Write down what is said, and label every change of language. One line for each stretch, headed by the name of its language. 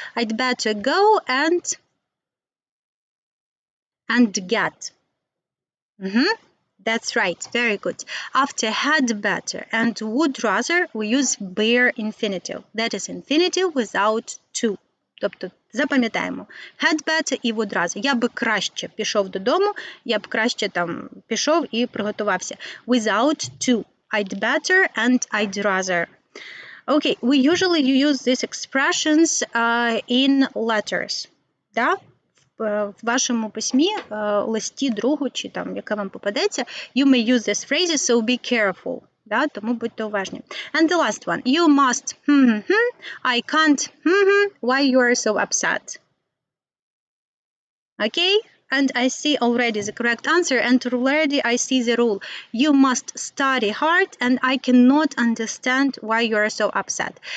English: I'd better go and get. That's right, very good. After had better and would rather, we use bare infinitive. That is infinitive without to.
Ukrainian: Тобто, запам'ятаємо,
English: had better і would rather.
Ukrainian: Я би краще пішов додому, я б краще там пішов і приготувався.
English: Without to. I'd better and I'd rather. Okay, we usually use these expressions in letters.
Ukrainian: Да? В вашому письмі, листі другу, чи там, яке вам попадеться,
English: you may use these phrases, so be careful.
Ukrainian: Да? Тому будьте уважні.
English: And the last one. You must, I can't, why you are so upset. Okay? And I see already the correct answer, and already I see the rule. You must study hard, and I cannot understand why you are so upset.